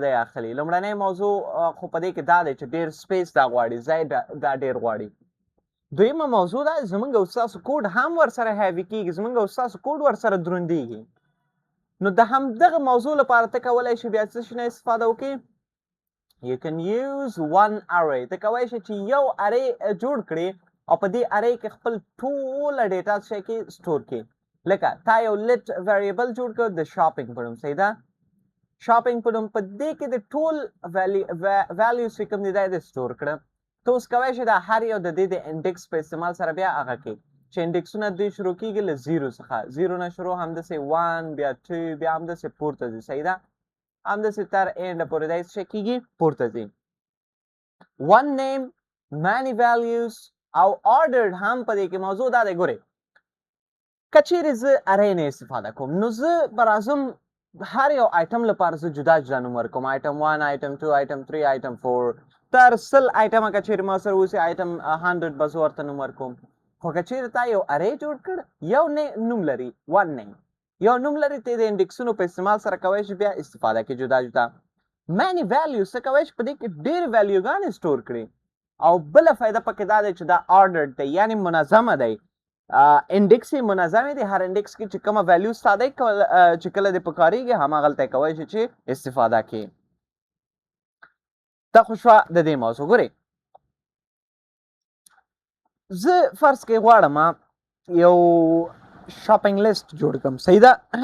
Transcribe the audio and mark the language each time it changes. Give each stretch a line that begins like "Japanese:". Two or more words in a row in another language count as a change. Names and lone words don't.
Pashto: دی اخلي لومړنۍ موضوع خو په دې کې دا دی چې ډېر سپیس دا غواړي ځای دا ډېر غواړي دویمه موضوع دا زموږ او ستاسو کوډ هم ورسره هیوي کېږي زموږ او ستاسو کوډ ورسره دروندېږي نو د همدغه موضوع لپاره ته کولی شې بیا څه شي نه استفاده وکړې
English: you can use one array
Pashto: ته کولی شې چې یو array جوړ کړې او په دې array کې خپل ټوله ډیټا څه کې سټور کړې لکه تا یو
English: let variable
Pashto: جوړ کړ د شاپینګ په نوم صحیح ده شاپینګ په نوم په دې کې د ټول ویلیوز چې کوم دي دا یې سټور کړه ته اوس کولی شې دا هر یو د دې د انډکس په استعمال سره بیا هغه کې چې انډکسونه دوی شروع کېږي له 0 څخه 0 نه شروع همداسې 1 بیا 2 بیا همداسې پورته ځي صحیح ده همداسې تر اینډه پورې دا څه کېږي پورته ځي
English: one name many values
Pashto: او ordered هم په دې کې موضوع دا دی ګورئ که چیرې زه ارې نه استفاده کوم نو زه به راځم هر یو آیټم لپاره زه جدا جدا نوم ورکوم آیټم 1 آیټم 2 آیټم 3 آیټم 4 تر 100 آیټمه که چیرې ما سره اوسي آیټم 100 به زه ورته نوم ورکوم خو که چیرې تا یو ارې جوړ کړ یو نوم لري
English: one name
Pashto: یو نوم لري ته د انډکسونو په استعمال سره کولی شي بیا استفاده کې جدا جدا many values څه کولی شي په دې کې ډېر ویلیوګانې سټور کړي او بله فایده پکې دا دی چې دا ordered دی یعنې منظمه دی انډیکس یې منظمې دي هر انډیکس کې چې کومه ویلیو ستا دی چې کله دې پکارېږي هماغلته یې کولی شي چې استفاده کړي دا خو شوه د دې موضوع ګورې زه فرض کې غواړم یو شاپینګ لیست جوړ کړم صحیح ده